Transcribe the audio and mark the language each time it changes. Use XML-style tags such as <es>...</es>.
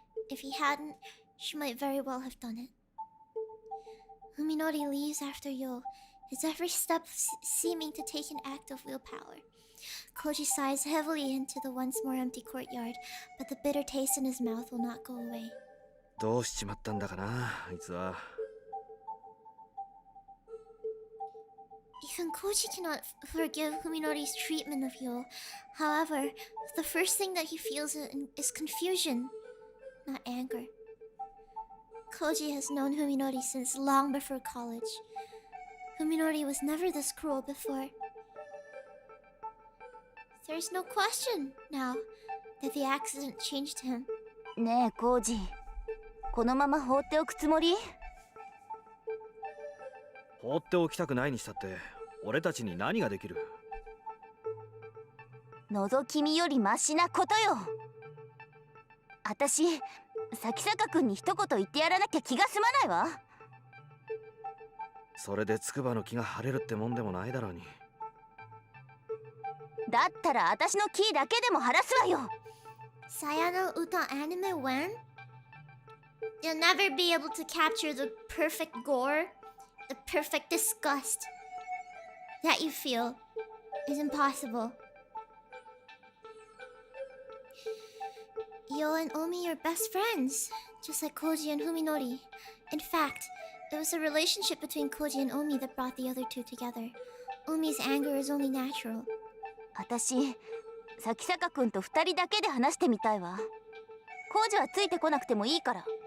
<en>If he hadn't, she might very well have done it. Fuminori leaves after Yo, his every step seeming to take an act of willpower. Koji sighs heavily into the once more empty courtyard, but the bitter taste in his mouth will not go away.</en> <ja>どうしちまったんだかな、あいつは。</ja> <en>Even Koji cannot forgive Fuminori's treatment of Yo. However, the first thing that he feels is confusion, not anger. Koji has known Fuminori since long before college. Fuminori was never this cruel before. There's no question now that the accident changed him.</en> <ja>ねえコージ、このまま放っておくつもり？放っておきたくないにしたって俺たちに何ができる？覗き見よりマシなことよ。あたし咲坂君に一言言ってやらなきゃ気が済まないわ。それで筑波の気が晴れるってもんでもないだろうに。だったらあたしのキーだけでも晴らすわよ。</ja> <en>Saya no Uta anime when? You'll never be able to capture the perfect gore, the perfect disgust that you feel is impossible. Yo and Omi are best friends, just like Koji and Fuminori. In fact, it was the relationship between Koji and Omi that brought the other two together. Omi's anger is only natural.</en> <ja>あたし咲坂君と二人だけで話してみたいわ。コージはついてこなくてもいいから。</ja>